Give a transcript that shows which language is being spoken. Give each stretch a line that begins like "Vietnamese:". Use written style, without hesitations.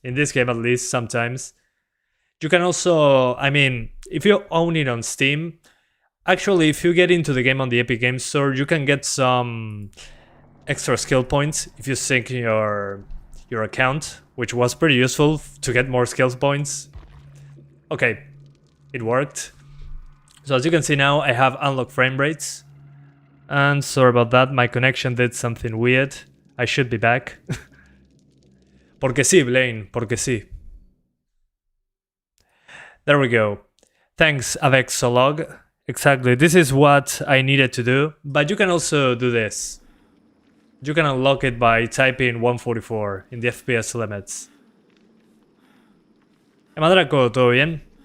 English: In this game at least, sometimes. You can also, I mean, if you own it on Steam, actually if you get into the game on the Epic Games Store, you can get some extra skill points if you sync your account, which was pretty useful to get more skill points. Okay, it worked. So as you can see now, I have unlocked frame rates. And sorry about that, my connection did something weird. I should be back.
Spanish: Porque sí, Blaine, porque sí.
English: There we go. Thanks, Avexolog. Exactly, this is what I needed to do. But you can also do this. You can unlock it by typing 144 in the FPS limits.
Spanish: Madraco, ¿todo bien?